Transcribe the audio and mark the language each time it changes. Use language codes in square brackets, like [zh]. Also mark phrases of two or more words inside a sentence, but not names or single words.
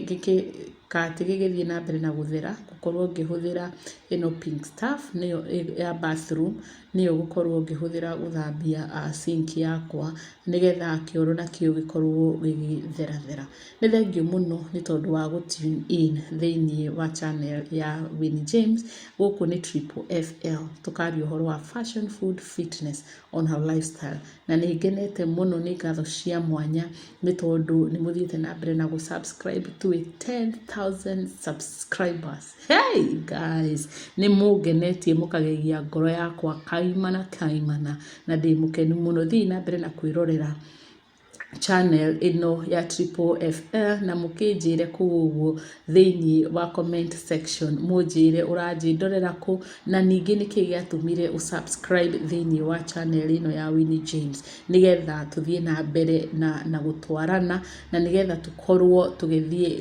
[ki] kati gigithie na mbere na guthera gukorwo ngihuthira ino [en] pink stuff [ki] niyo ya bathroom niyo gukorwo ngihuthira guthambia sink yakwa nigetha kioro na kio gikorwo gigithera ni thengiu muno ni tondu wa [en] tune in [ki] thiini wa channel ya winnieJames guku ni FFL tukaria uhoro wa [en] fashion, food, fitness on her lifestyle [ki] na ni ngenete muno ni ngatho cia mwanya ni tondu ni muthiete na mbere na [en] subscribe to 10,000 subscribers. Hey guys, [ki] ni mugenetie mukagegia ngoro yakwa kaimana na ndi mukenu muno thii na mbere na kwirorera channel ino ya FFL na mukinjire kuguo thiini wa [en] comment section [ki] munjire uranjindorera ku na ningi niki giatumire usubscribe thiini wa channel ino ya winnieJames nigetha tuthie na mbere na gutwarana na nigetha tukorwo tugithie